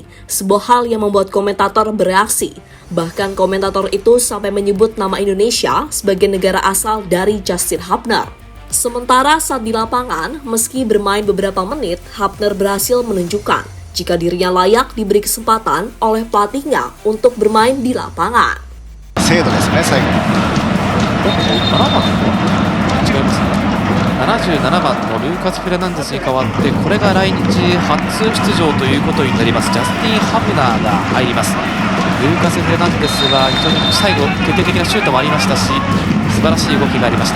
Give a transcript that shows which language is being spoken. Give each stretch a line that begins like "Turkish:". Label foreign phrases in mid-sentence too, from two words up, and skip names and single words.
Indonesian: Sebuah hal yang membuat komentator bereaksi. Bahkan komentator itu sampai menyebut nama Indonesia sebagai negara asal dari Justin Hubner. Sementara saat di lapangan, meski bermain beberapa menit, Hubner berhasil menunjukkan jika dirinya layak diberi kesempatan oleh pelatihnya untuk bermain di lapangan.
Japanese: 精度ですね、最後。 7番違いますね。77番のルーカス・フェルナンデスに代わって、これが来日初出場ということになりますジャスティン・ハブナーが入ります。ルーカス・フェルナンデスは非常に最後決定的なシュートもありましたし、素晴らしい動きがありました。